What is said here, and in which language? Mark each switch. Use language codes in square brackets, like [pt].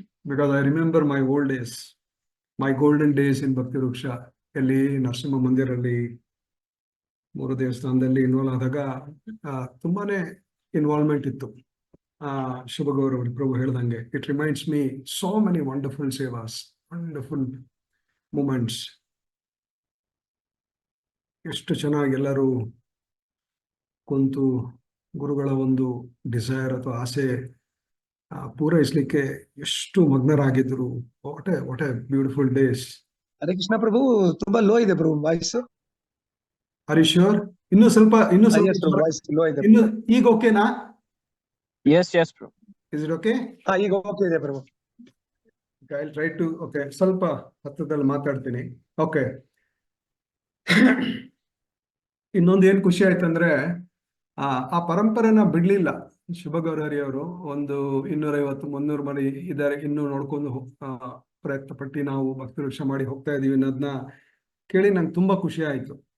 [en] because I remember my old days, my golden days in Bhakti Ruksha. [kn] ಎಲ್ಲಿ ನರಸಿಂಹ ಮಂದಿರಲ್ಲಿ ಮೂರು ದೇವಸ್ಥಾನದಲ್ಲಿ involve ಆದಾಗ ತುಂಬಾನೇ ಇನ್ವಾಲ್ವ್ಮೆಂಟ್ ಇತ್ತು. ಶುಭಗೌರವ್ ಪ್ರಭು ಹೇಳ್ದಂಗೆ, [en] It reminds me so many wonderful sevas, wonderful moments. [kn] ಎಷ್ಟು ಚೆನ್ನಾಗಿ ಎಲ್ಲರೂ ಕುಂತು ಗುರುಗಳ ಒಂದು ಡಿಸೈರ್ ಅಥವಾ ಆಸೆ ಪೂರೈಸಲಿಕ್ಕೆ ಎಷ್ಟು ಮಗ್ನರಾಗಿದ್ರು. [en] What a beautiful days. [kn] Hare Krishna ಪ್ರಭು, ತುಂಬಾ ಲೋ ಇದೆ ಪ್ರಭು ವಾಯ್ಸ್. ಹರೀಶ್ವರ್, ಇನ್ನೂ ಸ್ವಲ್ಪ ವಾಯ್ಸ್ ಲೋ ಇದೆ. ಈಗ ಓಕೆನಾ? [en] Yes, bro. Is it okay? [kn] ಈಗ ಓಕೆ ಇದೆ ಪ್ರಭು. [en] I'll try to, okay, [kn] ಸ್ವಲ್ಪ ಹತ್ತದಲ್ಲಿ ಮಾತಾಡ್ತೀನಿ. ಓಕೆ. ಇನ್ನೊಂದು ಏನ್ ಖುಷಿ ಆಯ್ತಂದ್ರೆ ಆ ಪರಂಪರೆನ ಬಿಡ್ಲಿಲ್ಲ ಶುಭಗೌರವಿ ಅವರು. ಒಂದು 250-300 ಮನೆ ಇದ್ದಾರೆ, ಇನ್ನೂ ನೋಡ್ಕೊಂಡು ಪ್ರಯತ್ನ ಪಟ್ಟು ನಾವು ಭಕ್ತಿ ವೃಕ್ಷ ಮಾಡಿ ಹೋಗ್ತಾ ಇದೀವಿ ಅನ್ನೋದನ್ನ ಕೇಳಿ ನಂಗೆ ತುಂಬಾ ಖುಷಿ ಆಯ್ತು.